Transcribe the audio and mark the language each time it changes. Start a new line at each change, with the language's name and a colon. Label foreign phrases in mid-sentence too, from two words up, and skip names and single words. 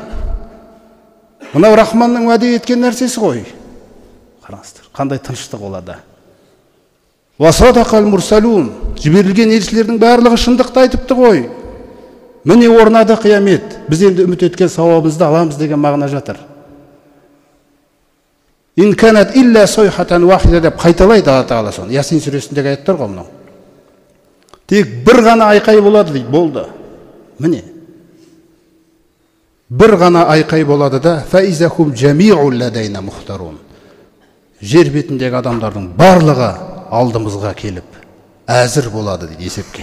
Kazakh: Мынау Рахманның уәде еткен нәрсесі ғой. Қараңыздар, қандай тыныштық оларда.
Arabic: وصدق المرسلون.
Kazakh: Жіберілген елшілердің барлығы шындықты айтыпты ғой. Міне орнады қиямет. Біз енді үміт еткен сауабымызды аламыз деген мағына жатыр.
Arabic: إن كانت إلا صيحة واحدة
Kazakh: деп қайталайды Алла Тағала соны. Ясин сүресіндегі аяттар ғой мынау. Тек бір ғана айқай болады дейді. Болды. Міне. Бір ғана айқай болады да
Arabic: فإذا هم جميع لدينا محضرون.
Kazakh: Жер бетіндегі адамдардың барлығы алдымызға келіп әзір болады дейді есепке.